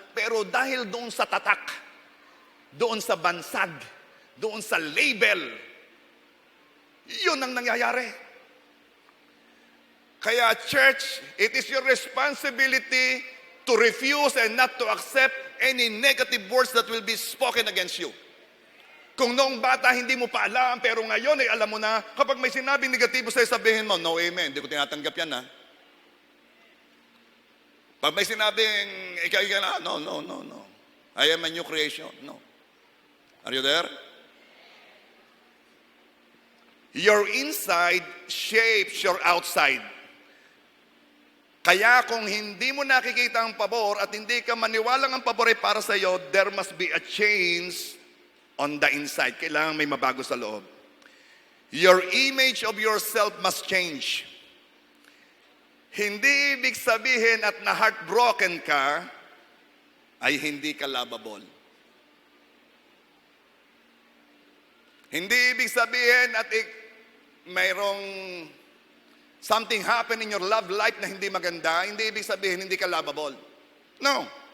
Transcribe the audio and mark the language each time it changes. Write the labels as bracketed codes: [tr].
[tl] Pero dahil doon sa tatak, doon sa bansag, doon sa label, yun ang nangyayari. [en] Kaya church, it is your responsibility to refuse and not to accept any negative words that will be spoken against you. [tl] Kung noong bata hindi mo pa alam, pero ngayon ay alam mo na, kapag may sinabing negatibo sa'yo, sabihin mo, [en] no amen, [tl] hindi ko tinatanggap yan ha. Pag may sinabing, [en] no. I am a new creation. No. Are you there? Your inside shapes your outside. [tl] Kaya kung hindi mo nakikita ang pabor at hindi ka maniwalang ang pabor ay para sa iyo, [en] there must be a change on the inside. [tl] Kailangan may mabago sa loob. [en] Your image of yourself must change. [tl] Hindi ibig sabihin at na-heartbroken ka, ay hindi ka lovable. Hindi ibig sabihin at mayroong [en] something happen in your love life [tl] na hindi maganda, hindi ibig sabihin hindi ka lovable. No.